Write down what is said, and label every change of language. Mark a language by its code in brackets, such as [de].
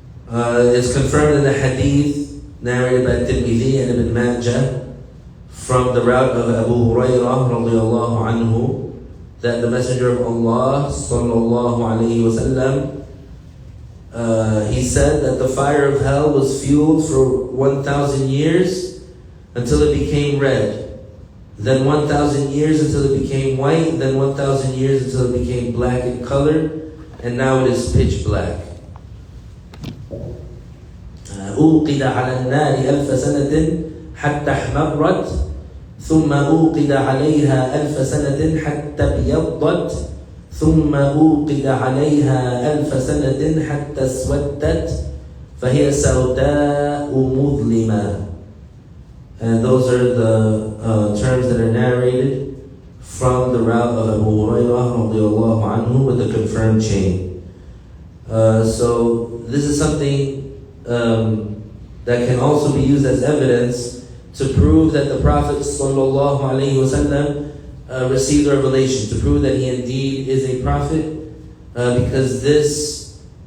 [en] It's confirmed in the hadith narrated by At-takweer and Ibn Majah, from the route of Abu Hurairah radiyallahu anhu, that the Messenger of Allah sallallahu alayhi wasallam, he said that the fire of hell was fueled for 1,000 years until it became red, then 1,000 years until it became white, then 1,000 years until it became black in color, and now it is pitch black. [ar] أوقد على النار 1000 سنة حتى احمرت ثم أوقد عليها 1000 سنة حتى ابيضت ثم أوقد عليها 1000 سنة حتى اسودت فهي سوداء مظلمة. [en] And those are the terms that are narrated from the route of Abu Hurairah radiallahu anhu with the confirmed chain. So this is something that can also be used as evidence to prove that the Prophet sallallahu alaihi wasallam received revelation, to prove that he indeed is a prophet, because this